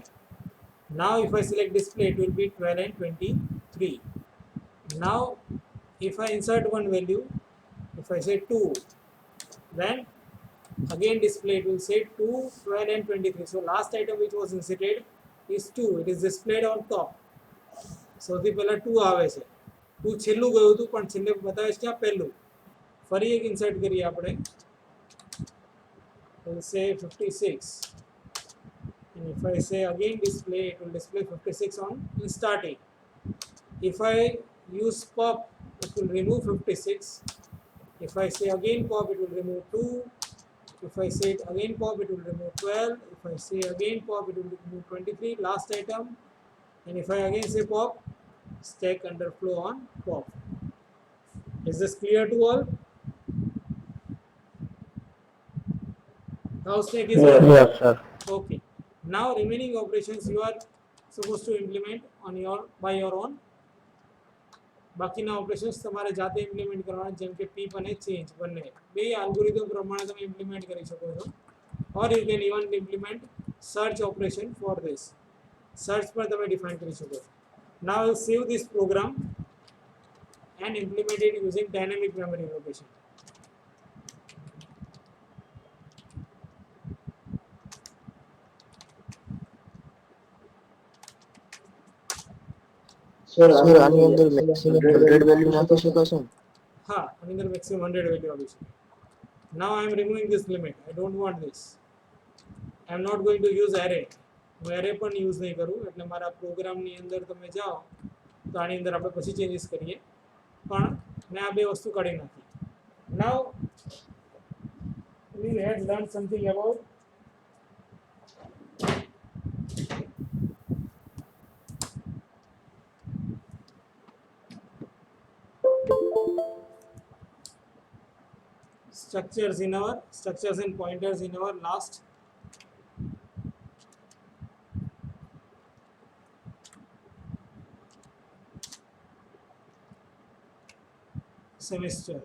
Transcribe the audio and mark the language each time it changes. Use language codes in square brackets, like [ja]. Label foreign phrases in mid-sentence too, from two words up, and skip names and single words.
[en] Now if I select display, it will be 12 and 23. Now if I insert one value, if I say 2, then again display, it will say 2, 12 and 23. So last item which was inserted is 2. It is displayed on top. [gu] સૌથી પહેલા 2 આવે છે. 2 છેલ્લું ગયું હતું પણ છેલ્લે બતાવે છે ત્યાં પહેલું. ફરી એક ઇન્સર્ટ કરીએ આપણે. [en] We'll say 56. And if I say again display, it will display 56 on in starting. If I use pop, it will remove 56. If I say again pop, it will remove 2. If I say it again pop, it will remove 12. If I say again pop, it will remove 23, last item. And if I again say pop, stack underflow on pop. Is this clear to all? How stack is working? Yes, sir. Okay. Now remaining operations you are supposed to implement on your by your own. [gu] બાકીના ઓપરેશન્સ તમારે જાતે ઇમ્પ્લિમેન્ટ કરવાના, જેમ કે પીપ અને ચેન્જ બંને બે અલ્ગોરિધમ પ્રમાણે તમે ઇમ્પ્લિમેન્ટ કરી શકો છો. [en] or you can even implement search operation for this. [gu] સર્ચ પર તમે ડિફાઇન કરી શકો છો. [en] now I will save this program and implement it using dynamic memory allocation. [gu] સર આની અંદર મેક્સિમમ 100 વેલ્યુ નાખી શકાશે? હા, આની અંદર maximum 100 વેલ્યુ આવી શકે. [en] Now I am removing this limit. I don't want this. I am not going to use array. [gu] હું array પણ યુઝ નહીં કરું. એટલે મારા પ્રોગ્રામની અંદર તમે જાઓ તો આની અંદર આપણે પછી ચેન્જીસ કરીએ. પણ મેં આ બે વસ્તુ કાઢી નાખી. [en] Now we had learned something about structures and pointers in our last semester.